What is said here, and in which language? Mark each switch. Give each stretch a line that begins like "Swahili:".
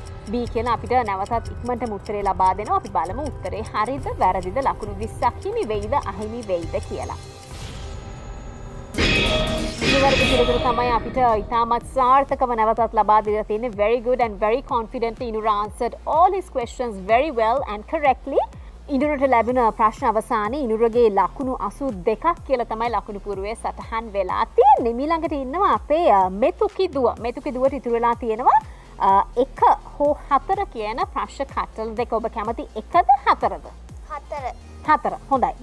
Sinhala: B කියලා අපිට නැවතත් ඉක්මනටම උත්තරේ ලබා දෙනවා. අපි බලමු උත්තරේ හරිද වැරදිද, ලකුණු 20ක් හිමි වෙයිද අහිමි වෙයිද කියලා. නිවැරදි පිළිතුර තමයි අපිට ඉතාමත් සාර්ථකව නැවතත් ලබා දීලා තියෙන්නේ.
English: Very good and very confidently Inura answered all his questions very well and correctly.
Sinhala: ඉන්දුරට ලැබෙන ප්‍රශ්න අවසානයේ ඉන්දුරගේ ලකුණු 82ක් කියලා තමයි ලකුණු පුරුවේ සටහන් වෙලා තියෙන්නේ. ඊළඟට ඉන්නවා අපේ මෙතුකි දුව. මෙතුකි දුවට ඉතුරු වෙලා තියෙනවා 1 හෝ 4 කියන ප්‍රශ්න කටල දෙක. ඔබ කැමති 1ද 4ද? 4. හොඳයි.